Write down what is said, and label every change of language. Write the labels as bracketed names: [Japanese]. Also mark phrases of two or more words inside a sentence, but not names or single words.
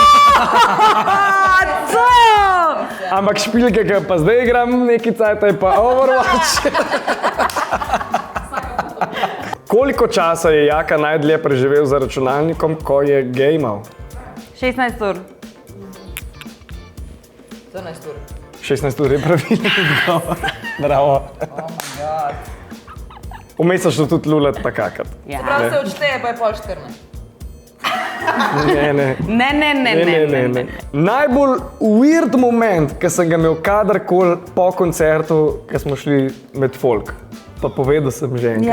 [Slovenian] Ampak špil, ki ga pa zdaj igram neki cajt, je pa Overwatch. Koliko časa je Jaka najdlje preživel za računalnikom, ko je gamal? 16 ur. 12 ur. 16 ur je pravilno odgovor. Bravo. [English] Oh my god. [Slovenian] Vmes so tudi lulat pa kakat. Prav se odšteje, pa je pol 14. Ne. Najbolj weird moment, ki sem ga imel kadarkoli po koncertu, ko smo šli med folk. Pa povedal sem že enkrat.